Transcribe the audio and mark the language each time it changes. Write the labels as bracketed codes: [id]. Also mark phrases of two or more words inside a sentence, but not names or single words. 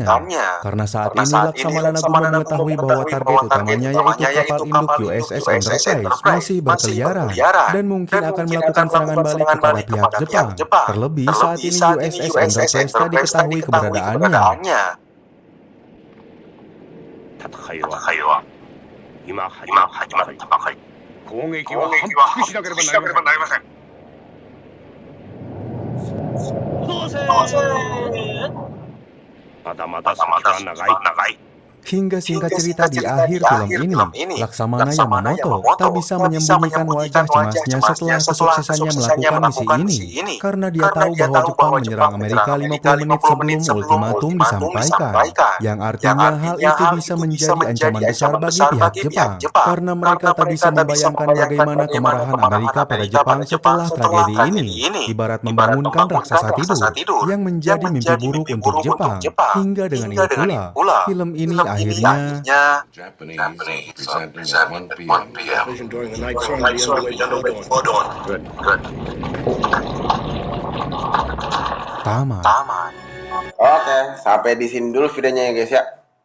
[id] Karena saat ini Laksamana Nagumo mengetahui bahwa target utamanya yaitu kapal induk USS Enterprise masih berkeliaran dan mungkin akan melakukan serangan balik kepada pihak Jepang. Terlebih saat ini USS Enterprise tak diketahui keberadaannya. [ja] 戦いは今始まったばかり。攻撃は反復しなければなりません。まだまだ先は長い。 [id] Hingga singkat cerita di akhir film ini, Laksamana Yamamoto tak bisa menyembunyikan wajah cemasnya setelah kesuksesannya melakukan misi ini. Karena dia tahu bahwa Jepang menyerang Amerika 50 menit sebelum ultimatum disampaikan. Yang artinya hal itu bisa menjadi ancaman besar bagi pihak Jepang. Karena mereka tak bisa membayangkan bagaimana kemarahan Amerika pada Jepang setelah tragedi ini. Ibarat membangunkan raksasa tidur yang menjadi mimpi buruk untuk Jepang. Hingga dengan ini pula, film ini akhirnya [en] Japanese are presenting at 1 p.m. During the night sun will be underway before dawn. Good. [id] tamat. Oke, sampai di sini dulu videonya ya guys ya.